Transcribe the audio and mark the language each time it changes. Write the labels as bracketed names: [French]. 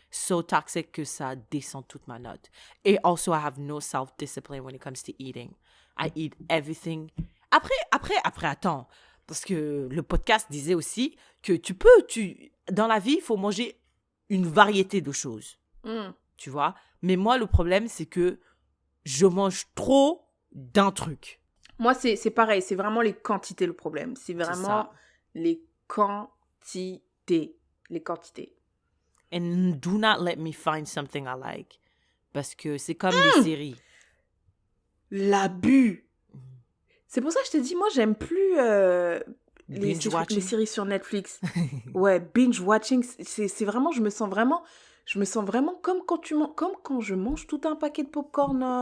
[English] So toxic [French] que ça descend toute ma note. Et [English] also, I have no self-discipline when it comes to eating. I eat everything. [French] Après, attends. Parce que le podcast disait aussi que dans la vie, il faut manger une variété de choses. Tu vois? Mais moi, le problème, c'est que je mange trop d'un truc. Moi, c'est pareil. C'est vraiment les quantités le problème. C'est vraiment ça. les quantités. quantité. Les quantités. [English] And do not let me find something I like. [French] Parce que c'est comme les séries. L'abus. C'est pour ça que je te dis, moi, j'aime plus les [English] Binge-watching. [French] séries sur Netflix. Ouais, binge-watching, c'est vraiment, je me sens vraiment comme quand je mange tout un paquet de popcorn